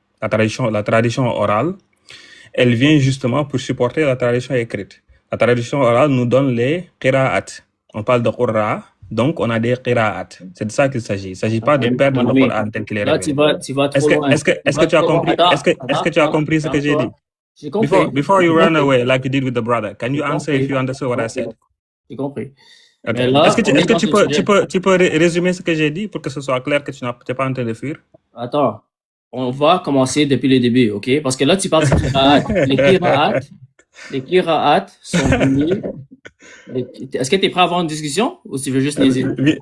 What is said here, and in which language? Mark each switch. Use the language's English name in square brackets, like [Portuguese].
[French] La tradition orale, elle vient justement pour supporter la tradition écrite. La tradition orale nous donne les qira'at. On parle de Qur'a, donc on a des qira'at. C'est de ça qu'il s'agit. Il ne s'agit pas de perdre le Coran tel qu'il est Là, révélé. tu vas trop loin. Est-ce que tu as compris? Est-ce que tu as compris ce que j'ai dit? J'ai compris. [English] Before you run away like you did with the brother, can you answer if you understood what I said? [French] J'ai compris. [English] Okay. [French] Mais là, Est-ce que tu peux résumer ce que j'ai dit pour que ce soit clair que tu n'es pas en train de fuir? Attends, on va commencer depuis le début, ok? Parce que là, tu parles de qira'at. Les qira'at sont venus. Est-ce que tu es prêt à avoir une discussion ou tu veux juste les aider?